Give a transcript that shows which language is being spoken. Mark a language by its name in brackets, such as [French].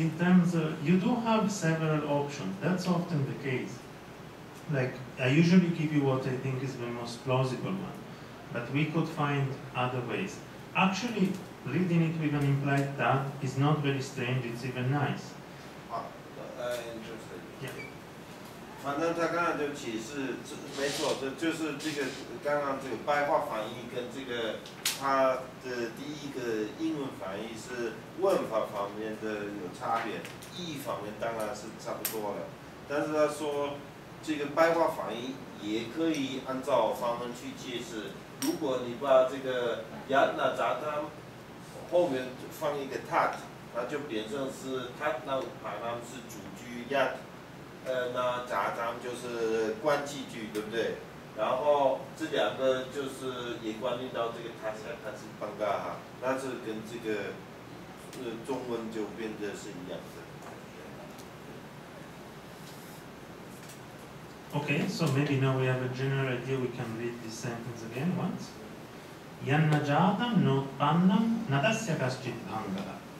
[English] In terms of, you do have several options. That's often the case. Like, I usually give you what I think is the most plausible one, but we could find other ways. Actually, reading it with an implied tat is not very strange, it's even nice. Interesting. Yeah. [Chinese] 反正他刚才就解释，没错，这就是这个刚刚这个白话翻译跟这个他的第一个英文翻译是问法方面的有差别，意义方面当然是差不多了。但是他说这个白话翻译也可以按照方文去解释。如果你把这个 [Sanskrit] yat na jatam [Chinese] 后面放一个 tat， 那就变成是 [Sanskrit] tat na utpanam [Chinese] 是主句 yat。那jatam 就是关系句，对不对？然后这两个就是也关联到这个他是邦嘎哈，那是跟这个中文就变得是一样的。 [English] Okay, so maybe now we have a general idea, we can read this sentence again once. [Sanskrit] Yannajatam notpannam nadasya kaschit bhangara.